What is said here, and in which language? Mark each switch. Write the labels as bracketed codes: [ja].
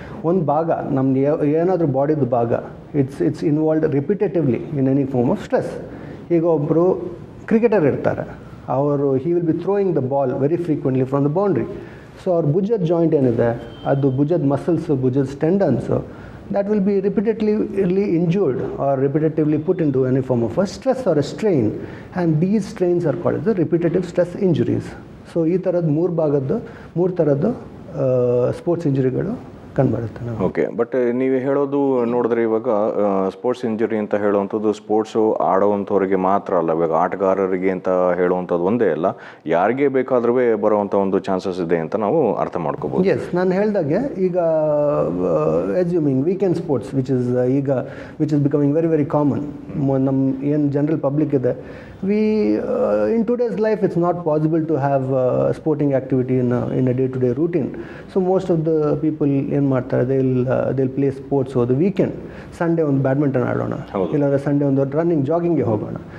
[kn] ಒಂದು ಭಾಗ ನಮ್ದು ಏನಾದರೂ ಬಾಡಿದು ಭಾಗ [en] It's involved repetitively in any form of stress. [kn] ಈಗ ಒಬ್ಬರು ಕ್ರಿಕೆಟರ್ ಇರ್ತಾರೆ, ಅವರು [en] He will be throwing the ball very frequently from the boundary. So [kn] ಅವ್ರ ಭುಜದ ಜಾಯಿಂಟ್ ಏನಿದೆ, ಅದು ಭುಜದ ಮಸಲ್ಸು, ಭುಜದ ಟೆಂಡನ್ಸು, [en] that will be repetitively injured or repetitively put into any form of a stress or a strain, and these strains are called the repetitive stress injuries. [kn] So ಈ ಥರದ್ದು ಮೂರು ಥರದ್ದು ಸ್ಪೋರ್ಟ್ಸ್ ಇಂಜುರಿಗಳು ಕಂಡುಬರುತ್ತೆ. ಓಕೆ, ಬಟ್ ನೀವು ಹೇಳೋದು ನೋಡಿದ್ರೆ ಇವಾಗ ಸ್ಪೋರ್ಟ್ಸ್ ಇಂಜುರಿ ಅಂತ ಹೇಳುವಂಥದ್ದು ಸ್ಪೋರ್ಟ್ಸು ಆಡೋವಂಥವ್ರಿಗೆ ಮಾತ್ರ ಅಲ್ಲ, ಇವಾಗ ಆಟಗಾರರಿಗೆ ಅಂತ ಹೇಳುವಂಥದ್ದು ಒಂದೇ ಅಲ್ಲ, ಯಾರಿಗೆ ಬೇಕಾದ್ರೂ ಬರುವಂಥ ಒಂದು ಚಾನ್ಸಸ್ ಇದೆ ಅಂತ ನಾವು ಅರ್ಥ ಮಾಡ್ಕೋಬೋದು. [en] yes, [kn] ನಾನು ಹೇಳ್ದಾಗೆ ಈಗ [en] Assuming weekend sports which is becoming very very common. [kn] ನಮ್ಮ ಏನು ಜನರಲ್ ಪಬ್ಲಿಕ್ ಇದೆ, [en] in today's life it's not possible to have sporting activity in a day-to-day routine. So most of the people [kn] ಏನು ಮಾಡ್ತಾರೆ, [en] they'll play sports over the weekend. [kn] Sunday ಒಂದು badminton ಆಡೋಣ, ಇಲ್ಲಾಂದರೆ Sunday ಒಂದು running ಜಾಗಿಂಗ್ಗೆ ಹೋಗೋಣ.